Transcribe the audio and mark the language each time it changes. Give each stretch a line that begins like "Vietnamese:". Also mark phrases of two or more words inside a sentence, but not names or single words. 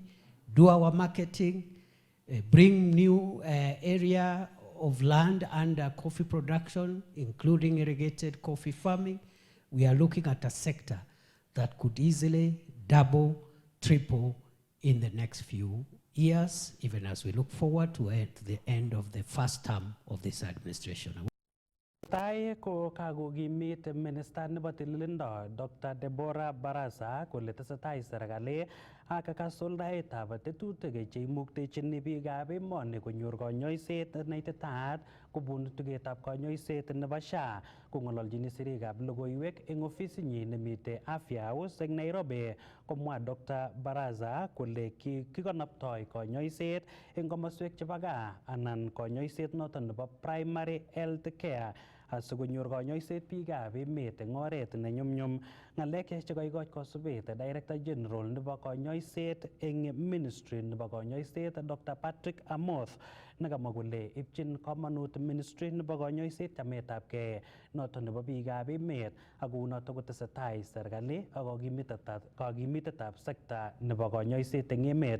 English: do our marketing, bring new area of land under coffee production, including irrigated coffee farming, we are looking at a sector that could easily double, triple in the next few years, even as we look forward to the end of the first term of this administration.
Kalenjin: Tai ko kakokimit minister nebo tililindo Dr. Deborah Barasa kole tesetai serikali ak kasuldaetab tetutik cheimuktechin biikab emoni konyor konyoiset neititaat kobun tugetab konyoiset nebo SHA. Kong'ololjin sirikab logoiwek eng ofisinyin nemite Afya House eng Nairobi, komwa Dr. Barasa kole kikonoptoi konyoiset eng komoswek chebo gaa anan konyoiset noton nebo
English: primary health care
Kalenjin: asikonyor konyoiset biikab emet eng oret ne nyumnyum. Ng'alek chekaikoch kosubet
English: Director General
Kalenjin: nebo konyoiset eng Ministry nebo konyoiset Dr. Patrick Amoth nekamwa kole ipchin komonut Ministry nebo konyoiset chametabgei noton nebo biikab emet ak kounoto kotesetai serikali ak kakimitetab sekta nebo konyoiset eng emet.